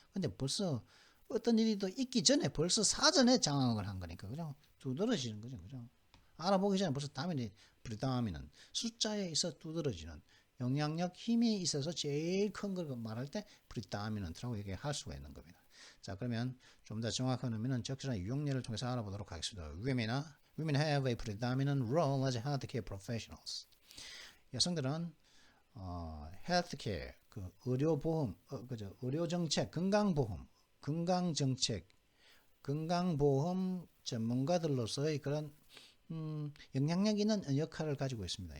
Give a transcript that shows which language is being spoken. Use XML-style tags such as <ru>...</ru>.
<ko>근데 벌써 어떤 일이 또 있기 전에 벌써 사전에 장악을 한 거니까. 그죠? 두드러지는 거죠. 그죠? 알아보기 전에 벌써 다미넌트, 프리다미넌트, 숫자에 있어 두드러지는 영향력, 힘이 있어서 제일 큰 걸 말할 때 프리다미넌트라고 얘기할 수가 있는 겁니다. 자, 그러면 좀 더 정확한 의미는 적절한 유형례를 통해서 알아보도록 하겠습니다.</ko> <en>Women have a predominant role as healthcare professionals.</en> <ko>여성들은 healthcare, 그 의료보험, 그죠? 의료정책, 건강정책, 건강보험 전문가들로서의 그런 영향력 있는 역할을 가지고 있습니다.</ko>